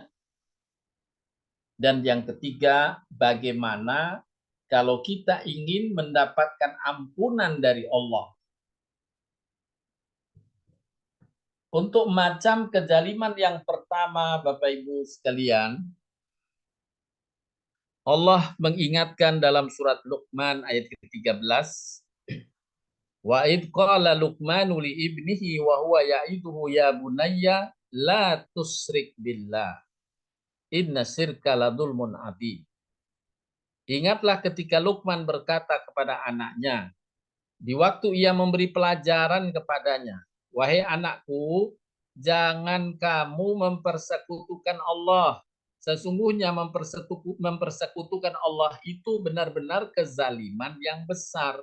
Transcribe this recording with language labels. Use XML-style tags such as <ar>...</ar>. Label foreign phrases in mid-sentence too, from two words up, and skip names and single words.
<id>Dan yang ketiga, bagaimana kalau kita ingin mendapatkan ampunan dari Allah. Untuk macam kezaliman yang pertama, Bapak Ibu sekalian, Allah mengingatkan dalam surat Luqman ayat ke-13,</id> <ar>وإذ قال لقمان لابنه وهو يعظه يا بني لا تشرك بالله إن الشرك لظلم عظيم.</ar> <id>Ingatlah ketika Luqman berkata kepada anaknya di waktu ia memberi pelajaran kepadanya, wahai anakku, jangan kamu mempersekutukan Allah. Sesungguhnya mempersekutukan Allah itu benar-benar kezaliman yang besar.</id>